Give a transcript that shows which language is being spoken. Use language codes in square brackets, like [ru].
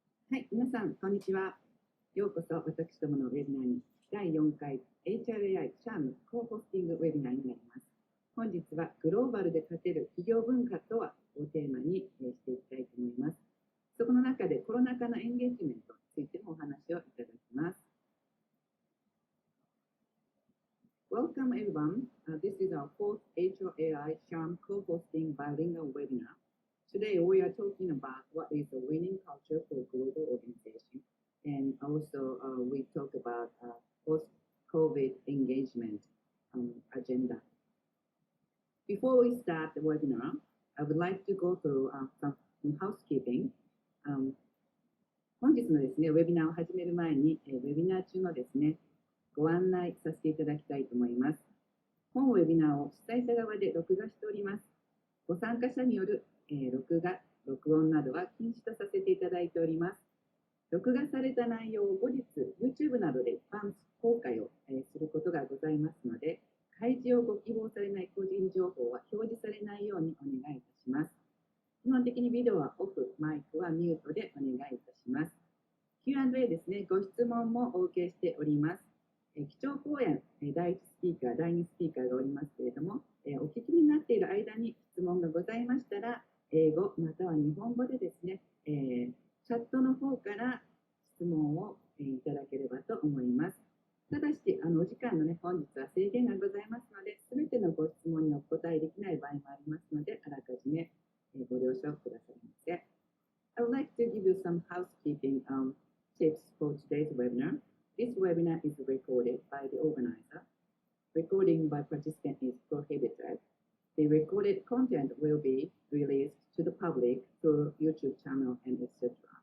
[ja] はい、皆さん、こんにちは。ようこそ私どものウェビナーに第4回HRAI シャームコーホスティングウェビナーになります。本日はグローバルで勝てる企業文化とはをテーマにしていきたいと思います。そこの中でコロナ禍のエンゲージメントについてもお話をいただきます。 [en] Welcome everyone. This is our fourth HRAI Shrm co-hosting bilingual webinar. Today we are talking about what is a winning culture for global organization, and also we talk about post-COVID engagement agenda. Before we start the webinar, I would like to go through some housekeeping. [ja] 本日のですね、ウェビナーを始める前に、ウェビナー中のですね、ご案内させていただきたいと思います。本ウェビナーを主催者側で録画しております。ご参加者による録画、録音などは禁止とさせていただいております。録画された内容を後日、YouTube などで一般公開をすることがございますので、開示をご希望されない個人情報は表示されないようにお願いいたします。基本的にビデオはオフ、マイクはミュートでお願いいたします。 Q&A ですね、ご質問もお受けしております。基調講演、第1スピーカー、第2スピーカーがおりますけれども、お聞きになっている間に質問がございましたら、英語または日本語でですね、チャットの方から質問をいただければと思います。ただし、お時間のね、本日は制限がございますので、すべてのご質問にお答えできない場合もありますので、あらかじめご了承くださいませ。 [en] I would like to give you some housekeeping tips for today's webinar. This webinar is recorded by the organizer. Recording by participant is prohibited. The recorded content will be released to the public through YouTube channel and etc.